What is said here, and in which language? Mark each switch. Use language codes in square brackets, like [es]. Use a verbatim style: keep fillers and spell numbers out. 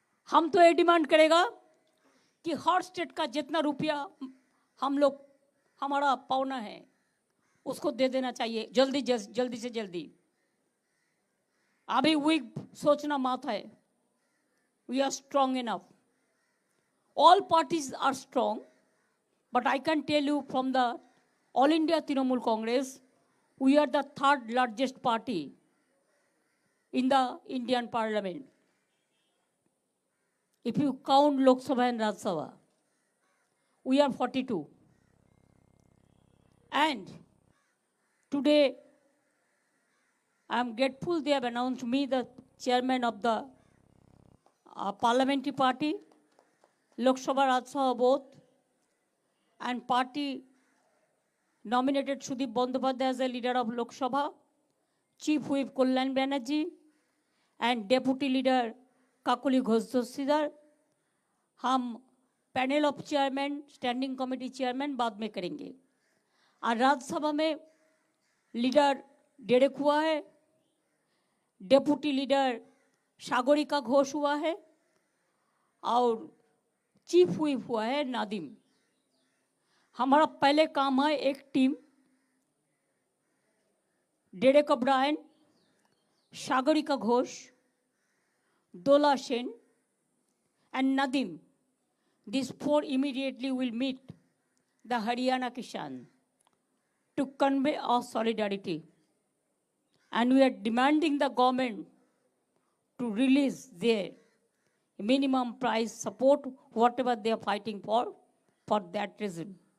[hi] हम तो ये डिमांड करेगा कि हर स्टेट का जितना रुपया हम लोग हमारा पावना है उसको दे देना चाहिए जल्दी जस, जल्दी से जल्दी। अभी वीक सोचना मत है, [en] We are strong enough, all parties are strong. But I can tell you from the All India Trinamool Congress, we are the third largest party in the Indian Parliament. If you count Lok Sabha and Raj Sabha, we are forty-two. And today, I am grateful they have announced me the chairman of the uh, parliamentary party, Lok Sabha, Raj Sabha both. And party nominated Sudip Bandyopadhyay as the leader of Lok Sabha, Chief Whip Kalyan Banerjee, and Deputy Leader Kakuli Ghosh Dostidar. [hi] हम panel of chairman, standing committee chairman बाद में करेंगे। और राज्यसभा में leader Derek हुआ है, deputy leader Sagarika Ghosh हुआ है और चीफ व्हिप हुआ है नादिम। हमारा पहले काम है एक team, Derek O'Brien, Sagarika Ghosh, [en] Dola Sen, and Nadim. These four immediately will meet the Haryana Kishan to convey our solidarity. And we are demanding the government to release their minimum price support, whatever they are fighting for, for that reason.